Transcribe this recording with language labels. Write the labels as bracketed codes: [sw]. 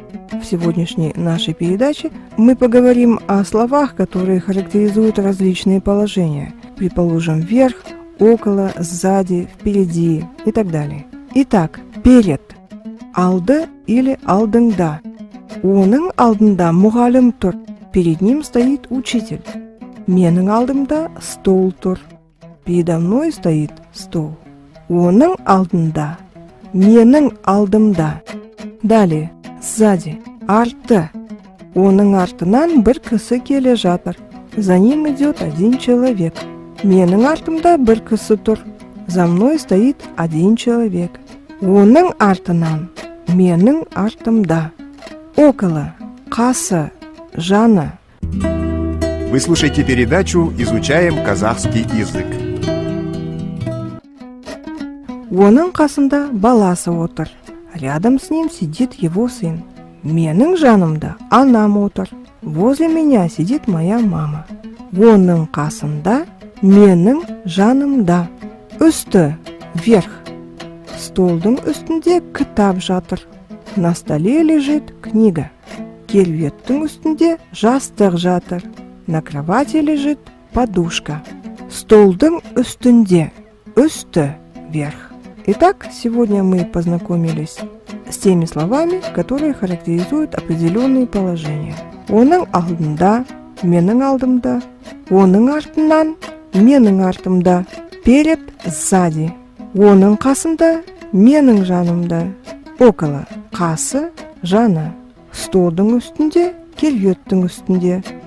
[ru] В сегодняшней нашей передаче мы поговорим о словах, которые характеризуют различные положения. Предположим, вверх, около, сзади, впереди и так далее. Итак, перед. [kk] Алды [ru] или [kk] алдыңда. Оның алдында мұғалім тұр. [ru] Перед ним стоит учитель. [kk] Менің алдымда стол тұр. [ru] Передо мной стоит стол. [kk] Оның алдында. Менің алдымда. [ru] Далее. Сзади. [kk] Арты. Оның артынан бір кісі келе жатыр. [ru] За ним идет один человек. [kk] Менің артымда бір кісі тұр. [ru] За мной стоит один человек. [kk] Оның артынан. Менің артымда. [ru] Около. [kk] Қасы. Жаны. [ru] Вы слушаете передачу «Изучаем казахский язык». [kk] Оның қасында баласы отыр. [ru] Рядом с ним сидит его сын. [kk] Менің жанымда анам отыр. [ru] Возле меня сидит моя мама. [kk] Оның қасында, менің жанымда. Үсті, [ru] вверх. [kk] Столдың үстінде кітап жатыр. [ru] На столе лежит книга. [kk] Кереуеттің үстінде жастық жатыр. [ru] На кровати лежит подушка. [kk] Столдың үстінде, үсті, [ru] вверх. Итак, сегодня мы познакомились с теми словами, которые характеризуют определенные положения. [kk] Оның алдында, менің алдымда. Оның артынан, менің артымда. [ru] Перед, сзади. [kk] Оның қасында, менің жанымда. [ru] Около, [kk] қасы, жаны. Столдың үстінде, кереуеттің үстінде.